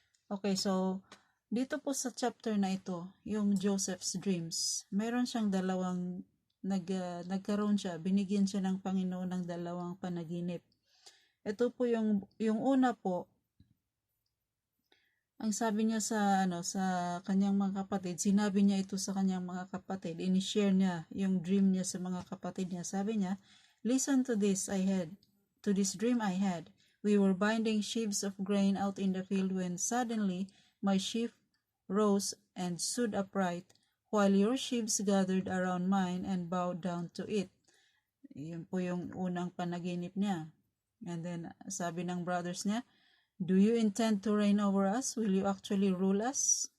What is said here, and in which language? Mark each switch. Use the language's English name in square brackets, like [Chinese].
[Filipino] Okay, so, dito po sa chapter na ito, yung Joseph's dreams, meron siyang dalawang, nagkaroon siya, binigyan siya ng Panginoon ng dalawang panaginip. Ito po yung una po, ang sabi niya sa kanyang mga kapatid, sinabi niya ito sa kanyang mga kapatid, ini-share niya yung dream niya sa mga kapatid niya. Sabi niya, [English] "Listen to this dream I had. We were binding sheaves of grain out in the field when suddenly my sheaf rose and stood upright, while your sheaves gathered around mine and bowed down to it." [Filipino] Yun po yung unang panaginip niya. [English] And then, [Filipino] sabi ng [English] brothers [Filipino] niya, [English] "Do you intend to reign over us? Will you actually rule us?"